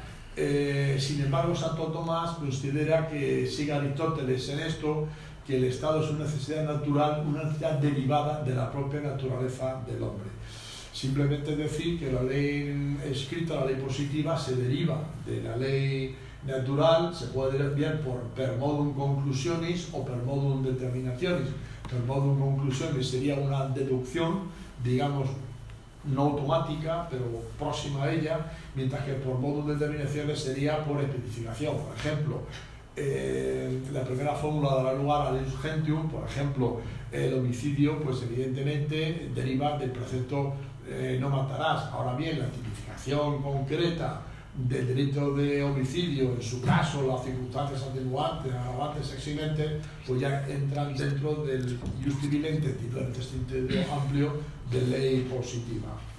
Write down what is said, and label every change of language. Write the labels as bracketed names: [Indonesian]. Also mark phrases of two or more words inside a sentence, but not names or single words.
[Spanish] Sin embargo, Santo Tomás considera que sigue Aristóteles en esto, que el Estado es una necesidad natural, una necesidad derivada de la propia naturaleza del hombre. Simplemente decir que la ley escrita, la ley positiva, se deriva de la ley natural, se puede ver por [Latin] per modum conclusionis [Spanish] o [Latin] per modum determinationis. Per modum conclusionis [Spanish] sería una deducción, digamos, no automática, pero próxima a ella, mientras que por [Latin] modum determinaciones [Spanish] sería por especificación. Por ejemplo, la primera fórmula dará lugar al [Latin] ius gentium, [Spanish] por ejemplo, el homicidio, pues evidentemente deriva del precepto no matarás. Ahora bien, la tipificación concreta del delito de homicidio, en su caso las circunstancias atenuantes, agravantes, eximentes, pues ya entran dentro del [Latin] ius civilente, [Spanish] en este sentido amplio, de ley positiva.